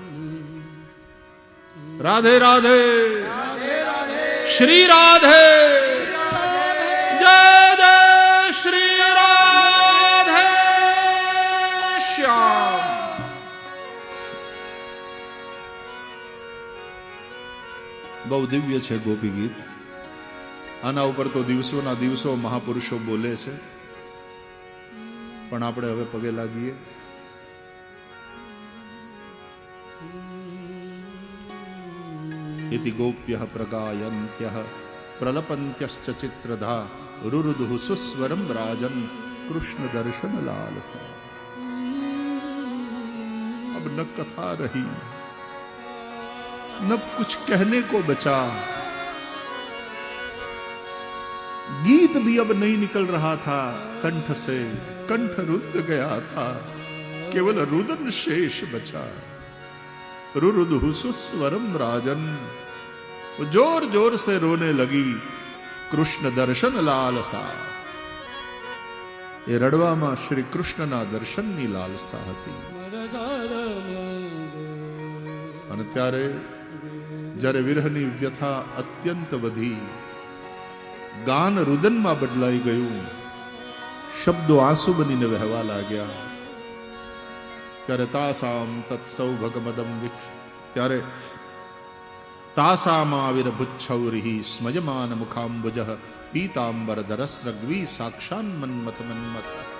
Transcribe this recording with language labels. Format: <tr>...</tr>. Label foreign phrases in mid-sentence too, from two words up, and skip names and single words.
<gu>રાધે રાધે, શ્રી રાધે, જય જય શ્રી રાધે શ્યામ. બહુ દિવ્ય છે ગોપી ગીત. આના ઉપર તો દિવસોના દિવસો મહાપુરુષો બોલે છે, પણ આપણે હવે પગે લાગીએ.</gu> <sa>इति गोप्यः प्रगायन्त्यः प्रलपन्त्यश्च चित्रधा रुरुदुः सुस्वरं राजन कृष्ण दर्शन लालसा.</sa> <hi>अब न कथा रही न कुछ कहने को बचा, गीत भी अब नहीं निकल रहा था कंठ से, कंठ रुद्ध गया था, केवल रुदन शेष बचा.</hi> <sa>रुरुदुः सुस्वरम राजन,</sa> <hi>वो जोर जोर से रोने लगी</hi> <sa>कृष्ण दर्शन लालसा.</sa> <gu>એ રડવામાં શ્રી કૃષ્ણના દર્શનની લાલસા હતી. અને ત્યારે જ્યારે વિરહની વ્યથા અત્યંત વધી, ગાન રુદનમાં બદલાઈ ગયું, શબ્દો આંસુ બનીને વહેવા લાગ્યા, ત્યારે</gu> <sa>तासाम तत्सौभगमदम विक्ष,</sa> <gu>ત્યારે</gu> <sa>तासामाविरभुच्छौरि स्मयमान मुखांबुज पीतांबर धरस्रग्वी साक्षान मन्मथ मन्मथ.</sa>